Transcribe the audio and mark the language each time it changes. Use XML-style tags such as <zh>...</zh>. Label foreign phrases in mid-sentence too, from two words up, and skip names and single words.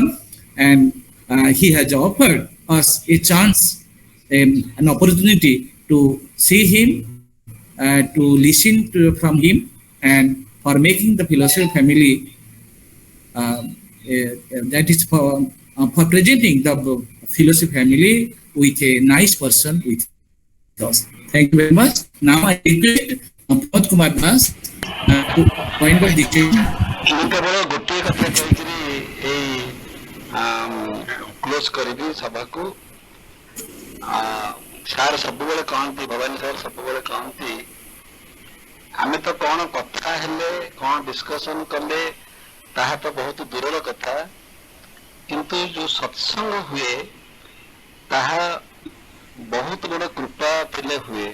<en>And he has offered us a chance, an opportunity to see him, to listen from him, and for making the Philosophy family, that is for presenting the Philosophy family with a nice person with us. Thank you very much. Now I request Pramod Kumar Das to point of discussion.</en> <or>କେବଳ ଗୋଟିଏ କଥା କହିକିରି ଏଇ କ୍ଲୋଜ କରିବି ସଭାକୁ ସାର୍ ସବୁବେଳେ କହନ୍ତି, ଭବାନୀ ସାର୍ ସବୁବେଳେ କହନ୍ତି, ଆମେ ତ କଣ କଥା ହେଲେ କଣ ଡିସ୍କସନ କଲେ ତାହା ତ ବହୁତ ଦୂରର କଥା, କିନ୍ତୁ ଯୋଉ ସତ୍ସଙ୍ଗ ହୁଏ ତାହା ବହୁତ ବଡ କୃପା ଥିଲେ ହୁଏ।</or>